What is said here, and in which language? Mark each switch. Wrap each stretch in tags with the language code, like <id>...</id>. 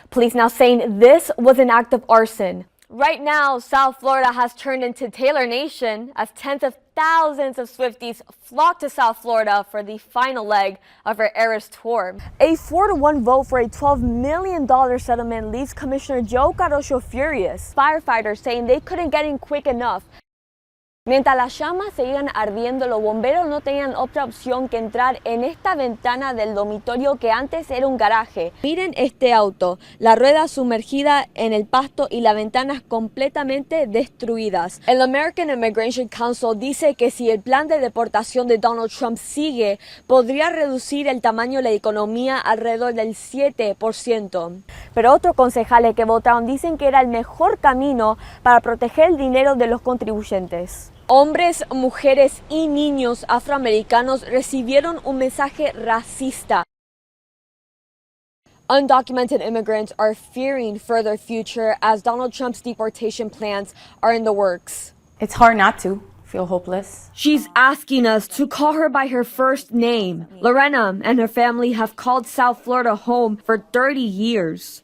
<en>Police now saying this was an act of arson. Right now, South Florida has turned into Taylor Nation as tens of thousands of Swifties flock to South Florida for the final leg of her Eras tour. A 4-1 vote for a $12 million settlement leaves Commissioner Joe Carrocho furious. Firefighters saying they couldn't get in quick enough.</en> <es>Mientras las llamas seguían ardiendo, los bomberos no tenían otra opción que entrar en esta ventana del dormitorio que antes era un garaje. Miren este auto, la rueda sumergida en el pasto y las ventanas completamente destruidas. El American Immigration Council dice que si el plan de deportación de Donald Trump sigue, podría reducir el tamaño de la economía alrededor del 7%. Pero otros concejales que votaron dicen que era el mejor camino para proteger el dinero de los contribuyentes. Hombres, mujeres y niños afroamericanos recibieron un mensaje racista.</es> <en>Undocumented immigrants are fearing for their future as Donald Trump's deportation plans are in the works. It's hard not to feel hopeless. She's asking us to call her by her first name. Lorena and her family have called South Florida home for 30 years.</en>